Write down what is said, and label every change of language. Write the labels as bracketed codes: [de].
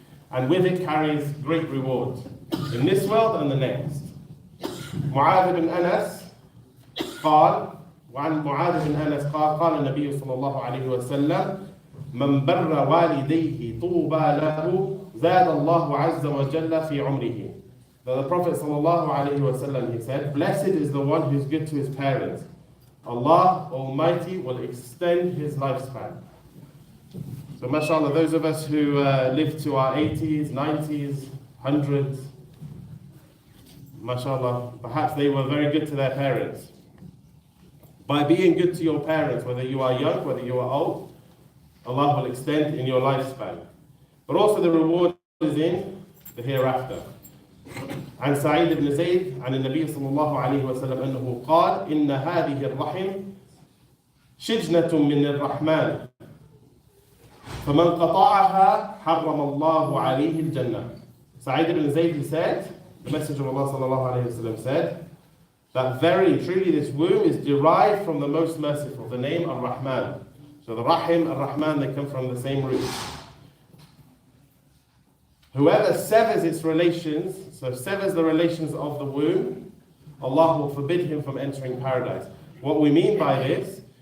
[en] And with it carries great reward in this world and the next. [ar] معاذ بن أنس قال وعن معاذ بن أنس قال النبي صلى الله عليه وسلم من بر والديه طوبى له زاد الله عز وجل في عمره. [en] The Prophet [ar] صلى الله عليه وسلم, [en] he said, blessed is the one who is good to his parents. Allah Almighty will extend his lifespan. So mashallah, those of us who live to our 80s, 90s, 100s, mashallah, perhaps they were very good to their parents. By being good to your parents, whether you are young, whether you are old, Allah will extend in your lifespan. But also the reward is in the hereafter. [ar] عن سعيد بن زيد عن النبي صلى الله عليه وسلم أنه قال إن هذه الرحم شجنة من الرحمن فمن قطعها حرم الله عليه الجنة. [en] Sa'id ibn Zayd, he said, the Messenger of Allah sallallahu alayhi wa sallam said, that very truly this womb is derived from the most merciful, the name Ar-Rahman. So the Rahim, Ar-Rahman, they come from the same root. Whoever severs its relations, so severs the relations of the womb, Allah will forbid him from entering paradise. What we mean by this